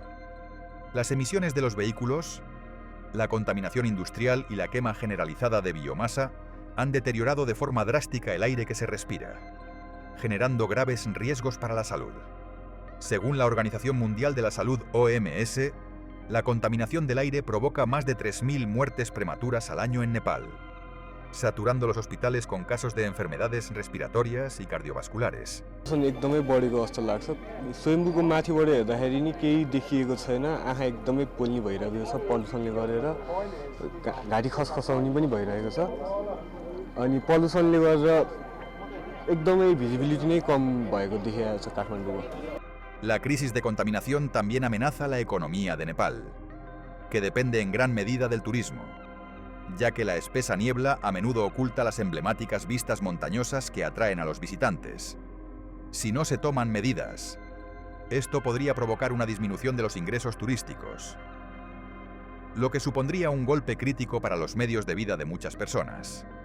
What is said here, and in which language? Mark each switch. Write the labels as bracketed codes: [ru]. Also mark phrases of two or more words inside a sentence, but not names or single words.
[es] Las emisiones de los vehículos, la contaminación industrial y la quema generalizada de biomasa han deteriorado de forma drástica el aire que se respira, generando graves riesgos para la salud. Según la Organización Mundial de la Salud OMS, la contaminación del aire provoca más de 3.000 muertes prematuras al año en Nepal, saturando los hospitales con casos de enfermedades respiratorias y cardiovasculares. [ne] एकदमै बढेको जस्तो लाग्छ स्वयम्भूको माथिबाट हेर्दाखेरि नि केही देखिएको छैन आँखा एकदमै पोल्ने भइरहेको छ पल्युसनले गरेर घाँटी खसखसाउने पनि भइरहेको छ अनि पल्युसनले गरेर एकदमै भिजिबिलिटी नै कम भएको देखिएको छ काठमाडौँको. [es] La crisis de contaminación también amenaza la economía de Nepal, que depende en gran medida del turismo, ya que la espesa niebla a menudo oculta las emblemáticas vistas montañosas que atraen a los visitantes. Si no se toman medidas, esto podría provocar una disminución de los ingresos turísticos, lo que supondría un golpe crítico para los medios de vida de muchas personas.